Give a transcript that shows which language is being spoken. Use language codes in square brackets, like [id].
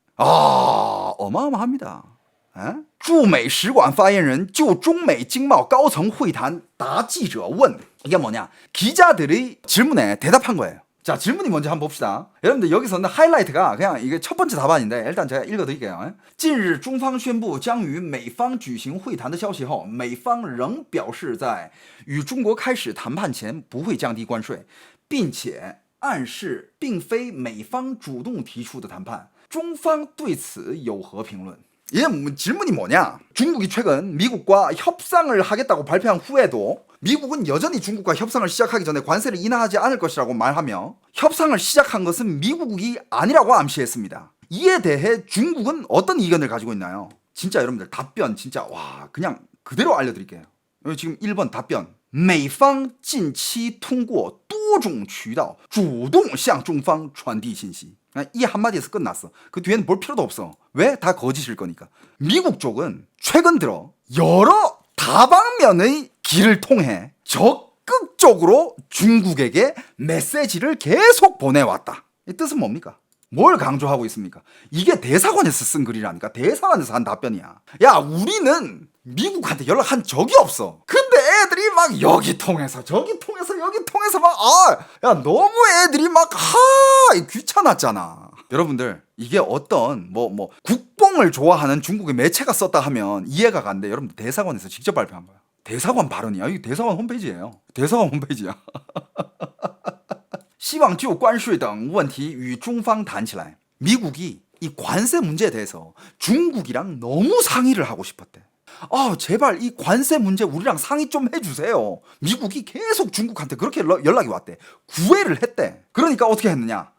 [ko] 어마어마합니다. [zh] 驻美使馆发言人就中美经贸高层会谈答记者问. [ko] 이게 뭐냐? 기자들의 질문에 대답한 거예요. 자, 질문이 뭔지 한번 봅시다. 여러분들, 여기서는 하이라이트가 그냥 이게 첫 번째 답안인데 일단 제가 읽어드릴게요. [zh] 近日中方宣布将与美方举行会谈的消息后，美方仍表示在与中国开始谈判前不会降低关税，并且暗示并非美方主动提出的谈判。中方对此有何评论? [ko] 이게 질문이 뭐냐? 중국이 최근 미국과 협상을 하겠다고 발표한 후에도 미국은 여전히 중국과 협상을 시작하기 전에 관세를 인하하지 않을 것이라고 말하며 협상을 시작한 것은 미국이 아니라고 암시했습니다. 이에 대해 중국은 어떤 의견을 가지고 있나요? 진짜 여러분들, 답변 진짜 그냥 그대로 알려드릴게요. 지금 1번 답변. [zh] 美方近期通过多种渠道主动向中方传递信息. [ko] 이 한마디에서 끝났어. 그 뒤에는 볼 필요도 없어. 왜? 다 거짓일 거니까. 미국 쪽은 최근 들어 여러 다방면의 길을 통해 적극적으로 중국에게 메시지를 계속 보내왔다. 이 뜻은 뭡니까? 뭘 강조하고 있습니까? 이게 대사관에서 쓴 글이라니까. 대사관에서 한 답변이야. 우리는 미국한테 연락한 적이 없어. 근데 애들이 막 여기 통해서 저기 통해서 여기 통해서 막 너무 애들이 막 귀찮았잖아. 여러분들, 이게 어떤 국뽕을 좋아하는 중국의 매체가 썼다 하면 이해가 간대. 여러분들, 대사관에서 직접 발표한 거야. 대사관 발언이야. 이게 대사관 홈페이지예요. 대사관 홈페이지야. [zh] 希望就关税等问题与中方谈起来. [ko] 미국이 이 관세 문제에 대해서 중국이랑 너무 상의를 하고 싶었대. 제발 이 관세 문제 우리랑 상의 좀 해주세요. 미국이 계속 중국한테 그렇게 연락이 왔대. 구애를 했대. 그러니까 어떻게 했느냐?